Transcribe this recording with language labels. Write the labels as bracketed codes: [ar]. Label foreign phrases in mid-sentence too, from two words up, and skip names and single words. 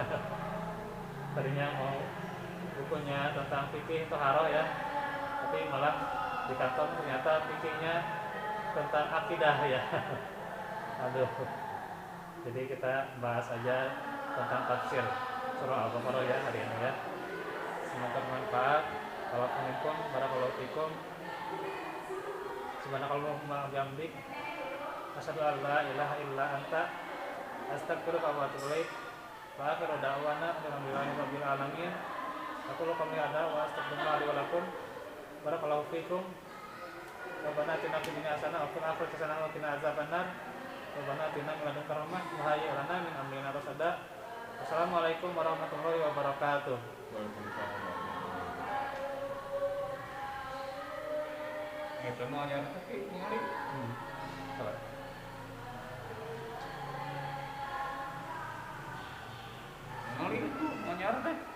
[id] Tadinya mau bukunya tentang fikih toharoh ya, tapi malah di kantor ternyata fikihnya tentang akidah ya. Aduh. Jadi kita bahas aja tentang tafsir surah Al-Baqarah ya hari ini ya. Semoga bermanfaat. [ar] وعليكم السلام ورحمة الله وبركاته. سبحانك اللهم وبحمدك أشهد أن لا إله إلا أنت أستغفرك وأتوب إليك. وآخر دعوانا الحمد لله رب العالمين. أقول قولي هذا وأستغفر الله لي ولكم. بارك الله فيكم. ربنا آتنا في الدنيا حسنة وفي الآخرة حسنة وقنا عذاب النار. ربنا آتنا من لدنك رحمة وهيئ لنا من أمرنا رشدا. والسلام عليكم ورحمة الله وبركاته. وعليكم السلام. [su] Itu mah yang tapi ningali. Sabar. Ningali itu nyar teh.